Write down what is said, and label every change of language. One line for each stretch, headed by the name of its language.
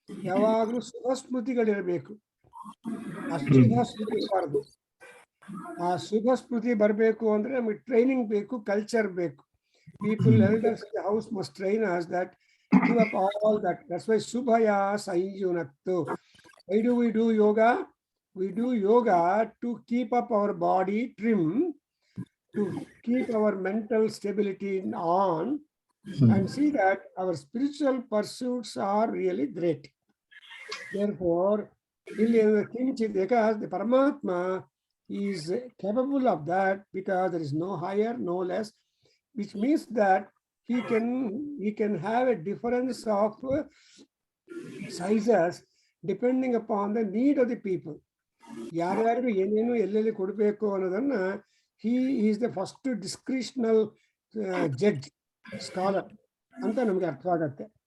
Kannada: ಯಾವಾಗಲೂ ಶುಭ ಸ್ಮೃತಿಗಳಿರಬೇಕು, ಅಶುಭ ಸ್ಮೃತಿ ಇರಬಾರ್ದು. ಆ ಶುಭ ಸ್ಮೃತಿ ಬರಬೇಕು ಅಂದ್ರೆ ನಮಗೆ ಟ್ರೈನಿಂಗ್ ಬೇಕು, ಕಲ್ಚರ್ ಬೇಕು.
English: People, elders in the house must train us that give up all that. That's why Subhaya Sanyunaktu. Why do we do yoga? We do yoga to keep up our body trim, to keep our mental stability on, and see that our spiritual pursuits are really great. Therefore, because the Paramatma is capable of that, because there is no higher, no less, which means that he can have a difference of sizes depending upon the need of the people.
Kannada: ಯಾರ್ಯಾರಿಗೂ ಏನೇನು ಎಲ್ಲೆಲ್ಲಿ ಕೊಡಬೇಕು ಅನ್ನೋದನ್ನ
English: he is the first discretional judge, scholar
Kannada: ಅಂತ ನಮಗೆ ಅರ್ಥವಾಗತ್ತೆ.